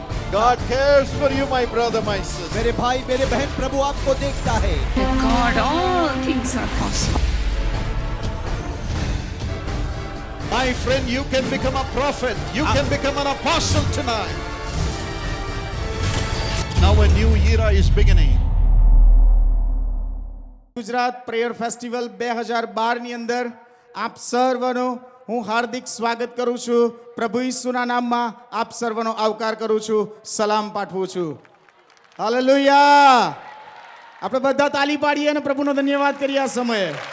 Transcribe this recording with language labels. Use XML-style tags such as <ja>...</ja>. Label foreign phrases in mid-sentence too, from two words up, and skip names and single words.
<en>God cares for you, my brother, my sister.</en> <hi>मेरे भाई मेरे बहन, प्रभु आपको देखता है.</hi> <en>With God, all things are possible. My friend, you can become a prophet. You can become an apostle tonight. Now a new era is beginning.</en> <gu>ગુજરાત પ્રેયર ફેસ્ટિવલ 2012 ની અંદર આપ સર્વનો હું હાર્દિક સ્વાગત કરું છું. પ્રભુ ઈસુના નામમાં આપ સર્વનો આવકાર કરું છું, સલામ પાઠવું છું. હાલેલુયા. આપણે બધા તાલી પાડીએ અને પ્રભુનો ધન્યવાદ કરીએ આ સમયે.</gu>